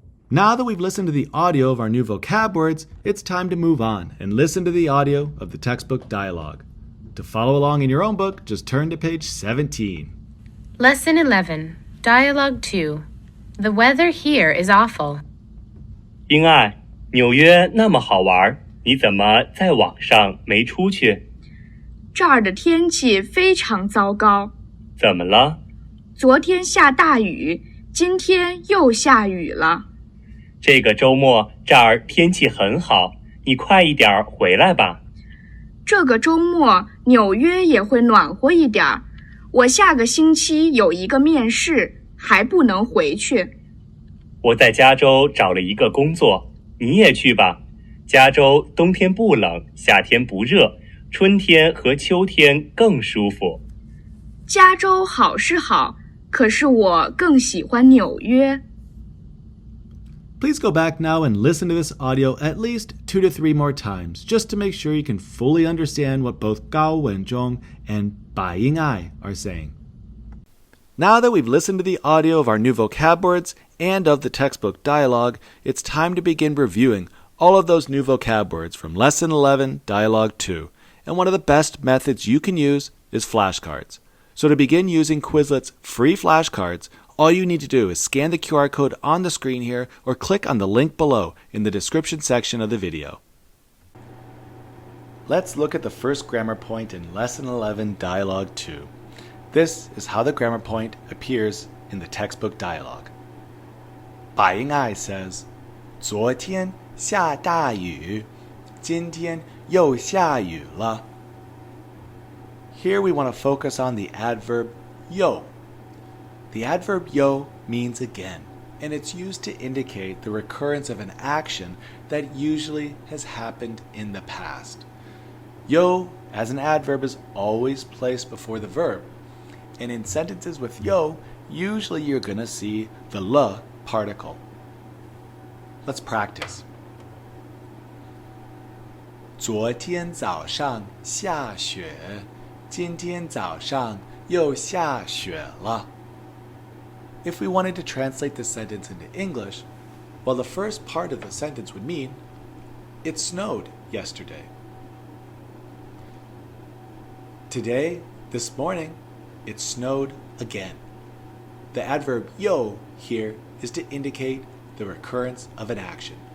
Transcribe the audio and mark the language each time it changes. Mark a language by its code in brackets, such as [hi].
[en] Now that we've listened to the audio of our new vocab words, it's time to move on and listen to the audio of the textbook dialogue. To follow along in your own book, just turn to page 17. Lesson 11, Dialogue 2. The weather here is awful. [zh] 英爱，纽约那么好玩，你怎么在网上没出去？这儿的天气非常糟糕，怎么了？昨天下大雨，今天又下雨了。这个周末这儿天气很好，你快一点回来吧。这个周末纽约也会暖和一点儿，我下个星期有一个面试，还不能回去。我在加州找了一个工作，你也去吧。加州冬天不冷，夏天不热，春天和秋天更舒服。加州好是好，可是我更喜欢纽约。 [en] Please go back now and listen to this audio at least 2 to 3 more times, just to make sure you can fully understand what both Gao Wenzhong and Bai Ying'ai are saying. Now that we've listened to the audio of our new vocab words and of the textbook dialogue, it's time to begin reviewing all of those new vocab words from Lesson 11, Dialogue 2. And one of the best methods you can use is flashcards. So to begin using Quizlet's free flashcards, all you need to do is scan the QR code on the screen here or click on the link below in the description section of the video. Let's look at the first grammar point in Lesson 11, Dialogue 2. This is how the grammar point appears in the textbook dialogue. [zh] Bai Ying'ai [en] says, [zh] 昨天下大雨，今天又下雨了。 [en] Here we want to focus on the adverb yo. The adverb yo means again, and it's used to indicate the recurrence of an action that usually has happened in the past. Yo, as an adverb, is always placed before the verb, and in sentences with yo, usually you're going to see the le particle. Let's practice. [zh] 昨天早上下雪，今天早上又下雪了。 [en] If we wanted to translate this sentence into English, well, the first part of the sentence would mean, it snowed yesterday. Today, this morning, it snowed again. The adverb yo here is to indicate the recurrence of an action.